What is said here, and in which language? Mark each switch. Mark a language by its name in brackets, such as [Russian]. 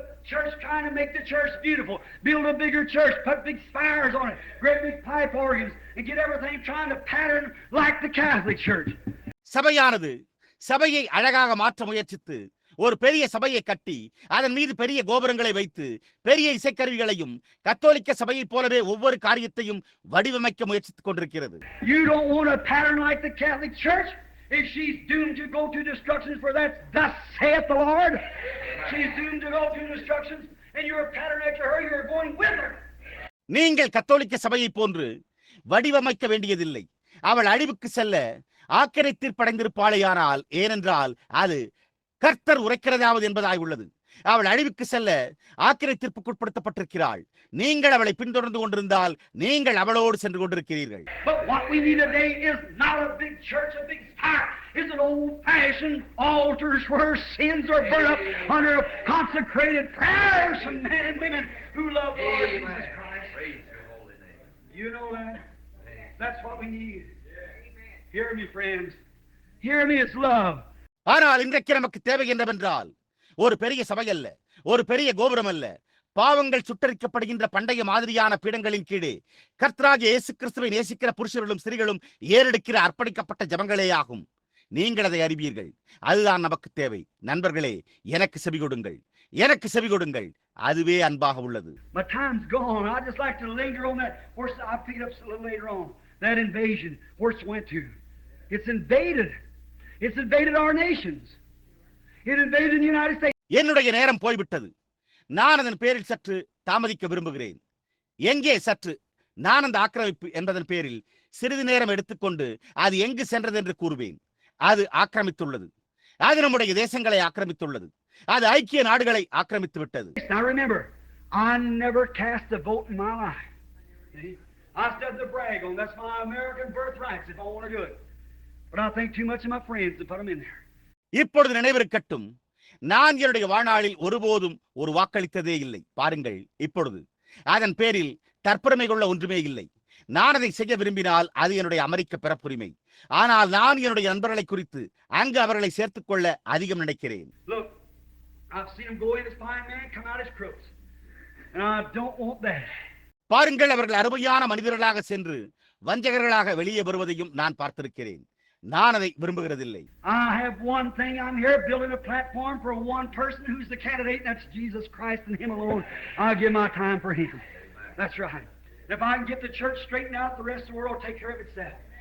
[English] church trying to make the church beautiful, build a bigger church, put big spires on it, great big pipe organs, and get everything trying to pattern like the Catholic Church. [Tamil] சபையானது சபையை அழகாக மாற்ற முயற்சித்து ஒரு பெரிய சபையை கட்டி அதன் மீது பெரிய கோபுரங்களை வைத்து பெரிய இசைக்கருவிகளையும் கத்தோலிக்க சபையைப் போலவே ஒவ்வொரு காரியத்தையும் வடிவமைக்க முயற்சித்துக் கொண்டிருக்கிறது. [English] You don't want a pattern like the Catholic Church? If she's doomed to go to destruction, for that thus saith the Lord. She's doomed to go to destruction, and you're a pattern after her, you're going with her. [Tamil] நீங்கள் கத்தோலிக்க சபையை போன்று வடிவமைக்க வேண்டியதில்லை. அவள் அழிவுக்கு செல்ல ஆக்கினை தீர்ப்படைந்திருப்பாளேயானால், ஏனென்றால் அது கர்த்தர் உரைக்கிறதாவது என்பதாய் உள்ளது. அவள் அழிவுக்கு செல்ல ஆக்கினை தீர்ப்புக்குட்படுத்தப்பட்டிருக்கிறாள். நீங்கள் அவளை பின்தொடர்ந்து கொண்டிருந்தால் நீங்கள் அவளோடு சென்று கொண்டிருக்கிறீர்கள். [English] But what we need today is not a big church, a big spire. It's an old-fashioned altars where sins are burned up under consecrated prayers from men and women who love the Lord Jesus Christ. Praise your holy name. You know that? That's what we need. Hear me, friends. Hear me, it's love. [Tamil] ஆனால் இன்றைக்கு நமக்கு தேவை என்னவென்றால் ஒரு பெரிய சபை அல்ல, ஒரு பெரிய கோபுரம் அல்ல, பாவங்கள் சுட்டரிக்கப்படுகின்ற பண்டைய மாதிரியான பீடங்களின் கீழே கர்த்தராகிய இயேசு கிறிஸ்துவை நேசிக்கிற புருஷர்களும் ஸ்திரீகளும் ஏறெடுக்கிற அர்ப்பணிக்கப்பட்ட ஜெபங்களே ஆகும். நீங்கள் அதை அறிவீர்கள். அதுதான் நமக்கு தேவை. நண்பர்களே, எனக்கு செவி கொடுங்கள். அதுவே அன்பாக உள்ளது. [English] My time's gone. I just like to linger on that. I pick it up a little later on. That invasion, where it went to. It's invaded our nations. It invaded the United States. [Tamil] என்னுடைய நேரம் போய்விட்டது. நான் அதன் பேரில் சற்று தாமதிக்க விரும்புகிறேன். எங்கே சற்று நான் அந்த ஆக்கிரமிப்பு என்பதன் பேரில் சிறிது நேரம் எடுத்துக்கொண்டு அது எங்கு சென்றது என்று கூறுவேன். அது ஆக்கிரமித்துள்ளது. அது நம்முடைய தேசங்களை ஆக்கிரமித்துள்ளது. அது ஐக்கிய நாடுகளை ஆக்கிரமித்து விட்டது. [English] Now remember, I never cast a vote in my life. See? I stood to brag on. That's my American birthrights if I want to do it. But I think too much of my friends to put them in there. [Tamil] இப்பொழுது நினைவிருக்கட்டும், நான் என்னுடைய வாழ்நாளில் ஒருபோதும் ஒரு வாக்களித்ததே இல்லை. பாருங்கள், இப்பொழுது அதன் பேரில் தற்பெருமை கொள்ள ஒன்றுமே இல்லை. நான் அதை செய்ய விரும்பினால் அது என்னுடைய அமெரிக்க பிறப்புரிமை. ஆனால் நான் என்னுடைய நண்பர்களை குறித்து அங்கு அவர்களை சேர்த்துக் கொள்ள அதிகம் நினைக்கிறேன். [English] Look, I've seen them go in as fine men, come out as crooks. And I don't want that. [Tamil] பாருங்கள், அவர்கள் அருமையான மனிதர்களாக சென்று வஞ்சகர்களாக வெளியே வருவதையும் நான் பார்த்திருக்கிறேன். நான் அதை விரும்புகிறதில்லை. [English] I have one thing. I'm here building a platform for one person who's the candidate, and that's Jesus Christ and Him alone. I'll give my time for Him. That's right. If I can get the church straightened out, the rest of the world will take care of itself.